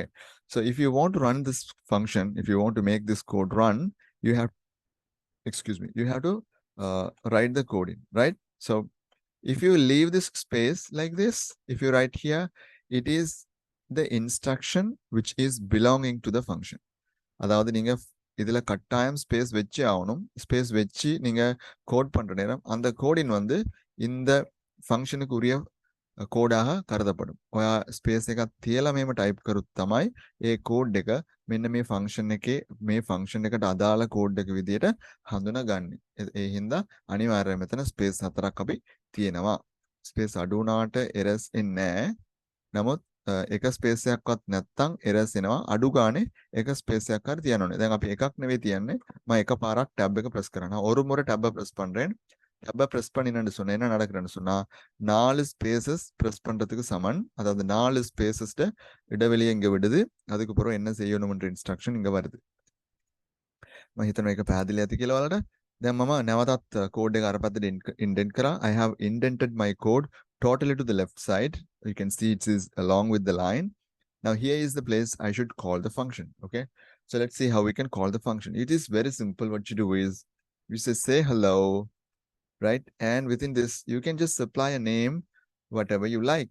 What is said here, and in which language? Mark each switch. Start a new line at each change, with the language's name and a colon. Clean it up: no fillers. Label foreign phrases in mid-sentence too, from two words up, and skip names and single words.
English: So if you want to run this function, if you want to make this code run, you have to write the code in, right? So if you leave this space like this, if you write here, it is the instruction which is belonging to the function.
Tamil: அதாவது நீங்க இதுல கட்டாயம் ஸ்பேஸ் வச்சு ஆகணும். ஸ்பேஸ் வச்சு நீங்க கோட் பண்ற நேரம் அந்த கோடின் வந்து இந்த ஃபங்க்ஷனுக்கு உரிய கோடாக கருதப்படும்.
Sinhala: ඔයා ස්පේස් එකක් තියලා මේම ටයිප් කරුත් තමයි ඒ කෝඩ් එක මෙන්න මේ ෆන්ක්ෂන් එකේ මේ ෆන්ක්ෂන් එකට අදාළ කෝඩ් එක විදියට හඳුනාගන්නේ. ඒ හින්දා අනිවාර්යයෙන්ම මෙතන ස්පේස් 4ක් අපි තියෙනවා. ස්පේස් අඩු වුණාට එරර්ස් එන්නේ නැහැ. නමුත් එක ස්පේස් එකක්වත් නැත්තම් එරර්ස් එනවා. අඩු ගානේ එක ස්පේස් එකක් හරි තියන්න ඕනේ. දැන් අපි එකක් නෙවෙයි තියන්නේ. මම එකපාරක් ටැබ් එක ප්‍රස් කරනවා.
Tamil: ஒரு முறை
English: tab press
Tamil: பண்றேன்.
English: tab press
Tamil: பண்ணினேன்னு சொன்னா என்ன நடக்குதுன்னு சொன்னா 4
English: spaces press
Tamil: பண்றதுக்கு சமன். அதாவது 4 ஸ்பேசஸ்ட இடைவெளியை இங்க விடுது. அதுக்கு அப்புறம் என்ன செய்யணும்ன்ற இன்ஸ்ட்ரக்ஷன் இங்க வருது.
Sinhala: මම හිතනවා ඒක පැහැදිලි ඇති කියලා ඔයාලට. දැන් මම නැවතත් කෝඩ් එක අර පැත්තට indent කරා.
English: I have indented my code totally to the left side. You can see it is along with the line. Now here is the place I should call the function. Okay. So let's see how we can call the function. It is very simple. What you do is you say hello, right? And within this, you can just supply a name, whatever you like.